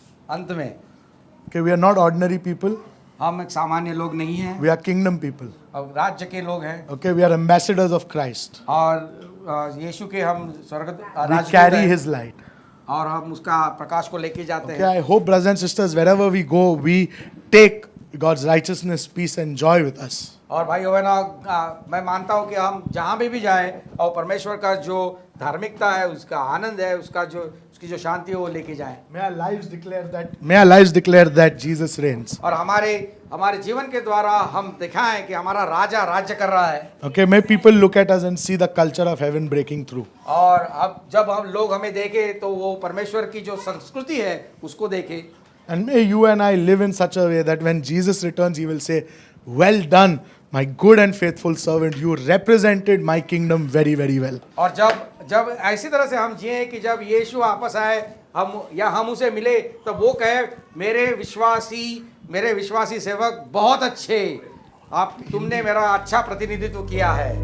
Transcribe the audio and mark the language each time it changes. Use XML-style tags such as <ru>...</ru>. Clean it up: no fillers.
<hi>अंत में,</hi> <en>okay, we are not ordinary people,</en> <hi>हम एक सामान्य लोग नहीं हैं,</hi> <en>we are kingdom people,</en> <hi>अब राज्य के लोग हैं।</hi> <en>okay, we are ambassadors of Christ,</en> <hi>और यीशु के हम स्वर्ग</hi> <en>we carry his light,</en> <hi>और हम उसका प्रकाश को लेके जाते</hi> <en>okay,</en> <hi>हैं।</hi> <en>I hope brothers and sisters wherever we go we take God's righteousness, peace and joy with us.</en> <hi>और भाई है ना, मैं मानता हूँ कि हम जहाँ भी जाएं और परमेश्वर का जो धार्मिकता है, उसका आनंद है, उसकी जो शांति है वो लेके जाएं।</hi> <en>May our lives declare that Jesus reigns.</en> <hi>और हमारे जीवन के द्वारा हम दिखाएं कि हमारा राजा राज्य कर रहा है।</hi> <en>Okay, may people look at us and see the culture of heaven breaking through.</en> <hi>और अब जब हम लोग हमें देखें तो वो परमेश्वर की जो संस्कृति है उसको देखें।</hi> <en>And may you and I live in such a way that when Jesus returns, he will say, "Well done, my good and faithful servant. You represented my kingdom very, very well."</en> <hi>और जब ऐसी तरह से हम जिए कि जब यीशु वापस आए हम उसे मिले, तब वो कहे मेरे विश्वासी सेवक बहुत अच्छे, तुमने मेरा अच्छा प्रतिनिधित्व किया है।</hi>